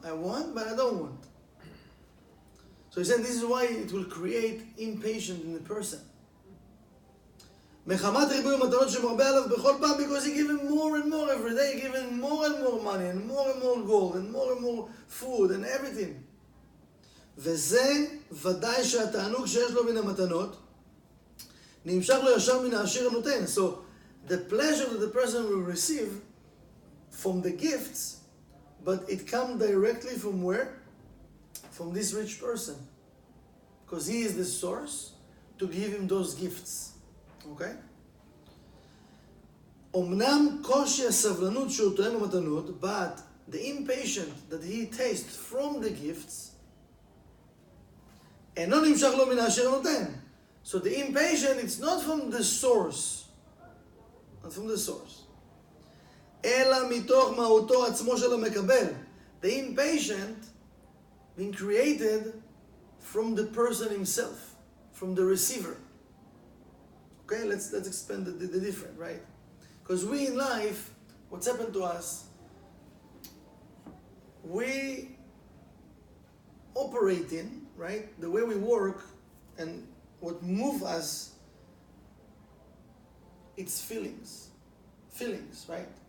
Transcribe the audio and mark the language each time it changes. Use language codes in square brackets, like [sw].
[en] I want, but I don't want. So he said this is why it will create impatience in the person. [he] מחמת ריבוי המתנות שמרבה עליו בכל פעם, [en] because he gives him more and more every day, giving more and more money, and more gold, and more food, and everything. [he] וזה ודאי שהתענוג שיש לו מן המתנות, נמשך לו ישר מן העשיר הנותן. [en] So, the pleasure that the person will receive from the gifts, but it comes directly from where? From this rich person. Because he is the source to give him those gifts. Okay? [he] אמנם קושי הסבלנות שהוא תואם במתנות, [en] but the impatient that he tastes from the gifts, [he] אינו נמשך לו מן העשיר הנותן. [en] So the impatient, it's not from the source. Not from the source. [he] אלא מתוך מהותו עצמו של המקבל. [en] The impatient being created from the person himself, from the receiver. Okay, let's expand the different, right? Because we in life, what's happened to us, we operate in, right, the way we work and what move us, it's feelings, right?